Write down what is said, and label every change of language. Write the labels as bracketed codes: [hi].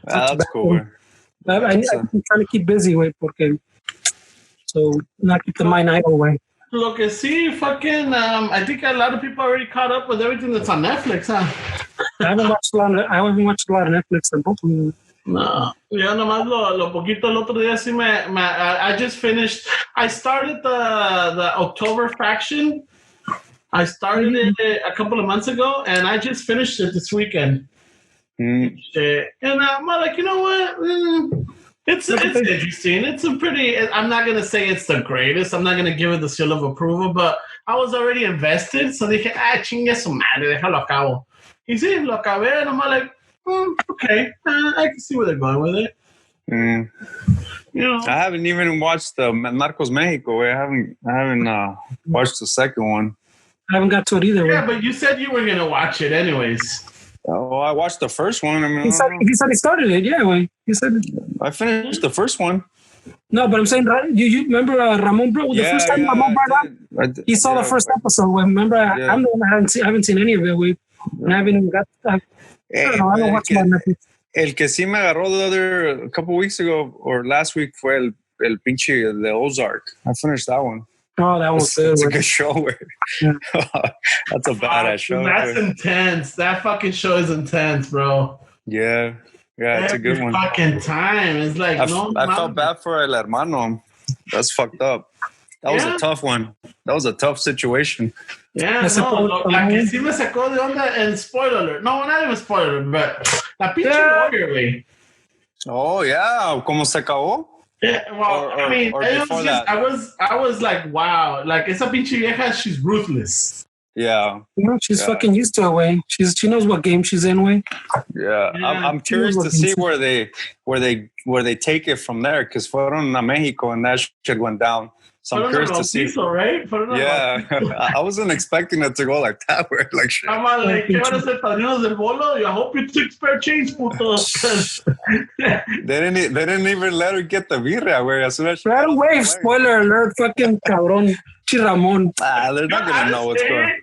[en] That's cool, güey. I'm trying to keep busy, güey, porque so not keep the mind idle, güey. [es] Lo que sí, [en] fucking, I think a lot of people already caught up with everything that's on Netflix, huh? I haven't watched a lot of Netflix tampoco. [es] No, ya nomás lo poquito el otro día sí [en] I just finished. I started the October Faction. I started it a couple of months ago, and I just finished it this weekend. And I'm like, you know what? It's interesting. It's a pretty. I'm not gonna say it's the greatest. I'm not gonna give it the seal of approval, but I was already invested, so [es] dije, chingue su madre, déjalo acabo. Y sí, lo acabé, [en] and I'm like, okay, I can see where they're going with it. You know, I haven't even watched the Narcos Mexico. I haven't watched the second one. I haven't got to it either. Yeah, but you said you were gonna watch it anyways. Oh, I watched the first one. I mean, he said he started it. Yeah, way. He said I finished the first one. No, but I'm saying you remember Ramon bro? The first time Ramon brought up, he saw the first episode. Remember, I'm the one that I haven't seen any of it. I haven't even got. I don't watch my Netflix. [es] El que sí me agarró [en] a couple weeks ago or last week [es] fue el pinche [en] the Ozark. I finished that one. Oh, that one's good. It's a good show. Yeah. That's a badass show. That's intense. That fucking show is intense, bro. Yeah, it's a good one. Fucking time. It's like I felt bad for el hermano. That's fucked up. That was a tough one. That was a tough situation. [es] Yeah, la que sí me sacó de onda en spoiler alert. [en] No, not even spoiler alert, but [es] la pinche [en] lawyer, güey. [es] Oh yeah, ¿cómo se acabó? [en] Yeah, well, I mean, it was just, I was like, wow, like [es] esa pinche vieja, [en] she's ruthless. Yeah. She's fucking used to it, way. She knows what game she's in, way. Yeah. I'm curious to see where they take it from there, because [es] fueron a [en] Mexico and that shit went down. So I'm curious to see. Right? Yeah, I wasn't expecting it to go like that. Where like shit. I'm like, [es] ¿qué van a ser padrinos del bolo? [en] I hope you took spare change, putos. They didn't even let her get the birria. Where as soon as she right away, spoiler alert, fucking cabrón, Chiramón. They're not gonna know what's going on.